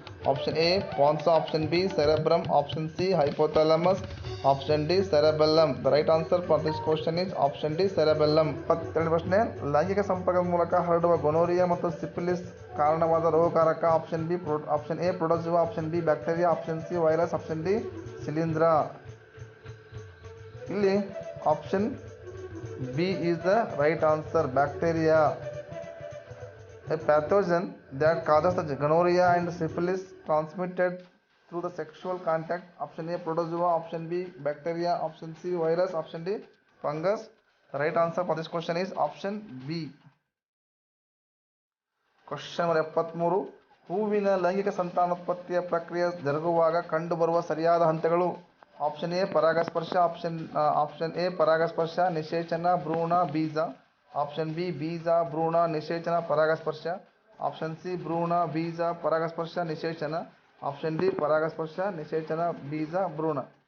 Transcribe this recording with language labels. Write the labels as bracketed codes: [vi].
[en] Option A pons, option B cerebrum, option C hypothalamus, option D cerebellum. The right answer for this question is option D cerebellum. [kn] 72 ಪ್ರಶ್ನೆ. ಲೈಂಗಿಕ ಸಂಪರ್ಕದ ಮೂಲಕ ಹರಡುವ ಗೊನೋರಿಯಾ ಮತ್ತು syphilis ಕಾರಣವಾದ ರೋಗಕಾರಕ. Option B option A ಪ್ರೊಟೋಜುವಾ, option B bacteria, option C virus, option D ಶಿಲೀಂಧ್ರ. [en] ಇಲ್ಲಿ option B is the right answer. Bacteria, a pathogen that causes the gonorrhea and syphilis transmitted through the sexual contact. Option A protozoa, option B bacteria, option C virus, option D fungus. The right answer for this question is option B. Question number 73. [kn] ಹೂವಿನ ಲೈಂಗಿಕ ಸಂತಾನೋತ್ಪತ್ತಿಯ ಪ್ರಕ್ರಿಯೆ ಜರುಗುವಾಗ ಕಂಡುಬರುವ ಸರಿಯಾದ ಹಂತಗಳು. Option A ಪರಾಗಸ್ಪರ್ಶ, option A ಪರಾಗಸ್ಪರ್ಶ ನಿಷೇಚನ ಭ್ರೂಣ ಬೀಜ, ಆಪ್ಷನ್ ಬಿ ಬೀಜ ಭ್ರೂಣ ನಿಷೇಚನ ಪರಾಗಸ್ಪರ್ಶ, ಆಪ್ಷನ್ ಸಿ ಭ್ರೂಣ ಬೀಜ ಪರಾಗಸ್ಪರ್ಶ ನಿಷೇಚನ, ಆಪ್ಷನ್ ಡಿ ಪರಾಗಸ್ಪರ್ಶ ನಿಷೇಚನ ಬೀಜ ಭ್ರೂಣ.